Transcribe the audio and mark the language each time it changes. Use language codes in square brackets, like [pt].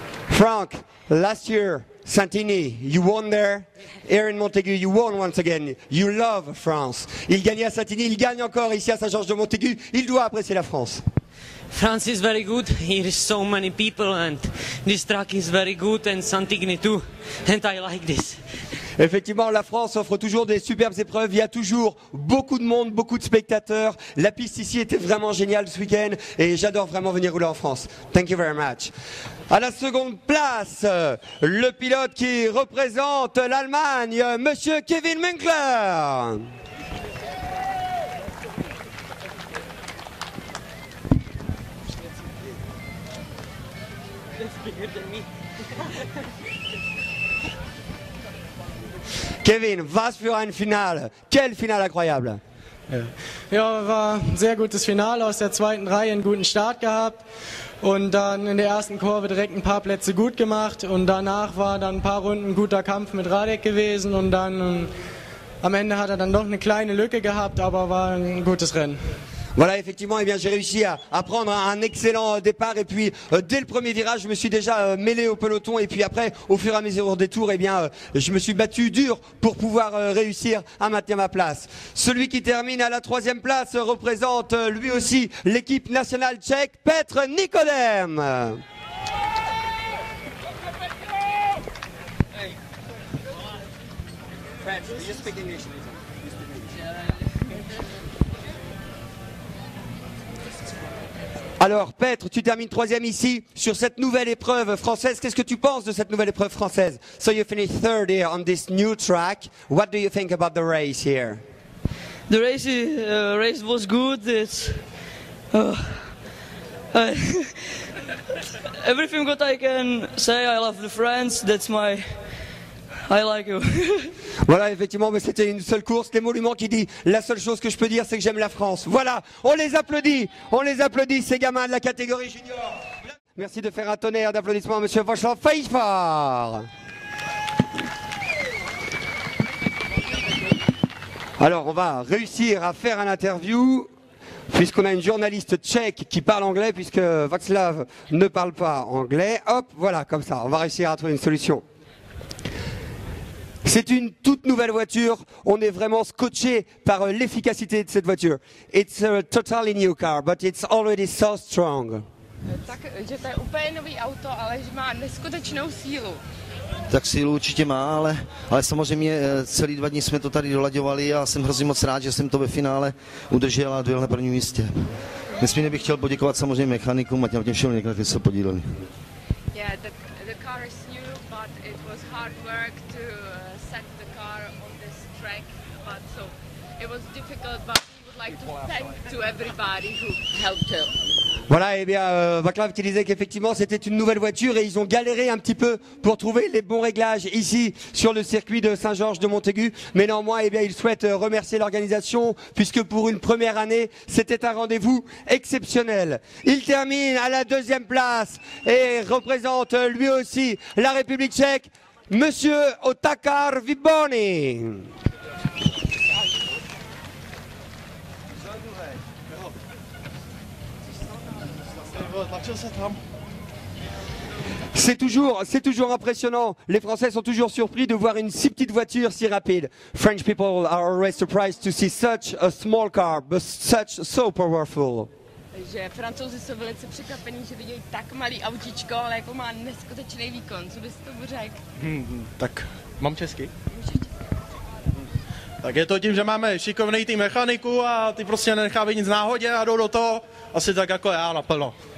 [en] Frank, last year, Saint-Denis, you won there. Here in Montaigu, you won once again. You love France. [fr] Il gagnait à Saint-Denis, il gagne encore ici à Saint-Georges-de-Montaigu. Il doit apprécier la France. [en] France is very good. Here is so many people and this track is very good and Saint-Denis too. And I like this. [fr] Effectivement, la France offre toujours des superbes épreuves. Il y a toujours beaucoup de monde, beaucoup de spectateurs. La piste ici était vraiment géniale ce week-end et j'adore vraiment venir rouler en France. [en] Thank you very much. [fr] À la seconde place, le pilote qui représente l'Allemagne, Monsieur Kevin Münkler. [de] Kevin, was für ein Finale. [fr] Quel Finale incroyable. [de] Ja, war ein sehr gutes Finale, aus der zweiten Reihe einen guten Start gehabt und dann in der ersten Kurve direkt ein paar Plätze gut gemacht und danach war dann ein paar Runden ein guter Kampf mit Radek gewesen und dann am Ende hat er dann doch eine kleine Lücke gehabt, aber war ein gutes Rennen. [fr] Voilà, effectivement, eh bien, j'ai réussi à prendre un excellent départ et puis dès le premier virage, je me suis déjà mêlé au peloton et puis après, au fur et à mesure des tours, eh bien, je me suis battu dur pour pouvoir réussir à maintenir ma place. Celui qui termine à la 3e place représente lui aussi l'équipe nationale tchèque, Petr Nikodem. Alors, Petr, tu termines 3e ici sur cette nouvelle épreuve française. Qu'est-ce que tu penses de cette nouvelle épreuve française? [en] So you finished 3rd here on this new track. What do you think about the race here? The race was good. It's everything what I can say. I love the France. That's my. I like you. [fr] Voilà, effectivement, mais c'était une seule course. L'émolument qui dit la seule chose que je peux dire, c'est que j'aime la France. Voilà, on les applaudit, ces gamins de la catégorie junior. Merci de faire un tonnerre d'applaudissements à Monsieur Václav Pfeiffer. Alors, on va réussir à faire un interview, puisqu'on a une journaliste tchèque qui parle anglais, puisque Václav ne parle pas anglais. Hop, voilà, comme ça, on va réussir à trouver une solution. C'est une toute nouvelle voiture, on est vraiment scotché par l'efficacité de cette voiture. [en] It's a totally new car, but it's already so strong. [cs] Takže to je úplně nový auto, ale že má neskutečnou sílu. Tak sílu určitě má, ale samozřejmě celý 2 dny jsme to tady dolaďovali a jsem hrozně moc rád, že jsem to ve finále udržel a dojel na prvním místě. Nesmírně bych chtěl poděkovat samozřejmě mechanikům a těm všem, kteří se podíleli. [en] Yeah, the car is new, but it was hard work to set the car on this track, but so it was difficult, but we would like to thank to everybody who helped him. [fr] Voilà, et bien Václav qui disait qu'effectivement c'était une nouvelle voiture et ils ont galéré un petit peu pour trouver les bons réglages ici sur le circuit de Saint-Georges de Montaigu. Mais néanmoins, eh bien, ils souhaitent remercier l'organisation puisque pour une première année, c'était un rendez-vous exceptionnel. Il termine à la 2e place et représente lui aussi la République tchèque, Monsieur Otakar Výborný. C'est toujours impressionnant. Les Français sont toujours surpris de voir une si petite voiture si rapide. [en] French people are always surprised to see such a small car, but so powerful. [cs] Že Francouzi jsou velice překvapení, že vidějí tak malý autíčko, ale jako má neskutečný výkon. Co bys tomu řekl? Tak mám česky. Tak je to tím, že máme šikovný tým mechaniků a ty prostě nenechávají nic náhodě a jdou do toho asi tak jako já naplno.